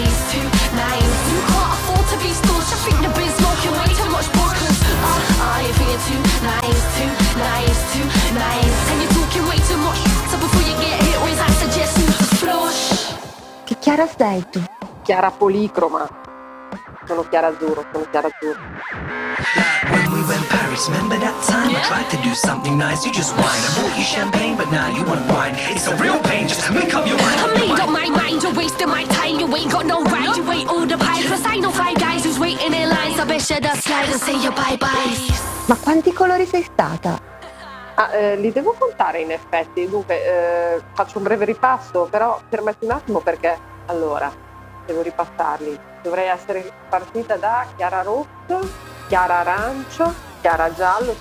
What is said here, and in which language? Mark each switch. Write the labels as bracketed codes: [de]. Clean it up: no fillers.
[en] You can't afford to be stush. I think you've been smoking way too much bush. I think you're too nice. And you're talking way too much. So before you get hit, always I suggest you just flush. [it] Che Chiara stai tu? Chiara policroma. Sono Chiara Azzurro, sono Chiara Azzurro. [en] When we went Paris, remember that time? Yeah. I tried to do something nice, you just whined. I bought you champagne, but now you want wine. It's a real pain, just make up your mind. I made up my mind, you're wasting my time. You ain't got no right, you wait all the pies. Plus I know five guys who's waiting in lines. I bet you the slide and say your bye-byes. [it] Ma quanti colori sei stata? Li devo contare in effetti. Dunque, faccio un breve ripasso, però fermati un attimo perché, allora, devo ripassarli. Dovrei essere partita da Chiara Rosso, Chiara Arancio, Chiara Giallo.